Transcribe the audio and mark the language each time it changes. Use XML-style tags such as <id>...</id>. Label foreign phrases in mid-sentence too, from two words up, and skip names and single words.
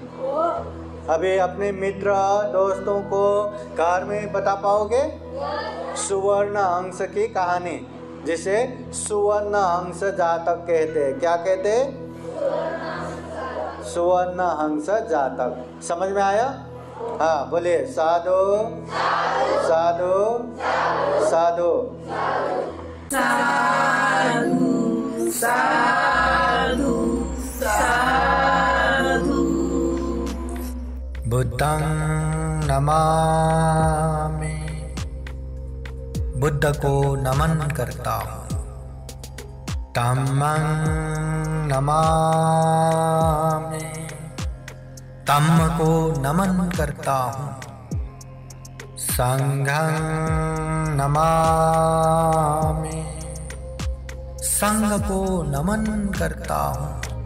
<hi>अभी अपने मित्र दोस्तों को कार में बता पाओगे सुवर्ण हंस की कहानी, जिसे सुवर्ण हंस जातक कहते हैं। क्या कहते हैं? सुवर्ण हंस जातक। समझ में आया? हाँ, बोलिए</hi> <pi>साधु साधु साधु साधु साधु साधु। बुद्धं नमामि,</pi> <hi>बुद्ध को नमन करता हूँ।</hi> <pi>धम्मं नमामि,</pi> <hi>धम्म को नमन करता हूँ।</hi> <pi>संघं नमामि,</pi> <hi>संघ को नमन करता हूँ।</hi>